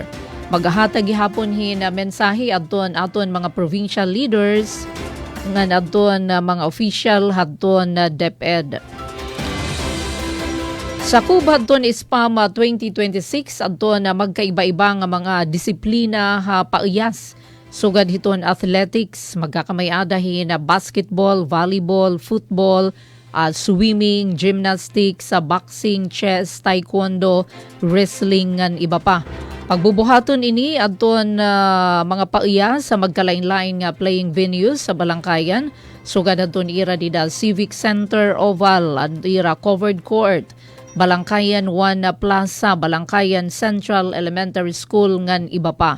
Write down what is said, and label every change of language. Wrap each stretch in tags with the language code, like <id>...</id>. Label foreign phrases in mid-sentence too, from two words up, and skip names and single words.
<war>Maghahatag gihapon hin mensahe adton aton mga</war> <en>provincial leaders</en> <war>ngan adton mga official hadton DepEd. Sa kubad ton SPAM 2026 adton magkaiba-iba nga mga disiplina pauyas. Sugad hiton athletics, magkakamay-adahin basketball,</war> <en>volleyball, football, swimming, gymnastics, boxing, chess, taekwondo,</en> <war>wrestling ngan iba pa. Pagbubuhaton ini adton mga pauya sa magkalain-lain nga</war> <en>playing venues</en> <war>sa Balangkayan. Sugad adton ira dida Civic Center Oval, ira Covered Court, Balangkayan 1 Plaza, Balangkayan Central Elementary School ngan iba pa.</war>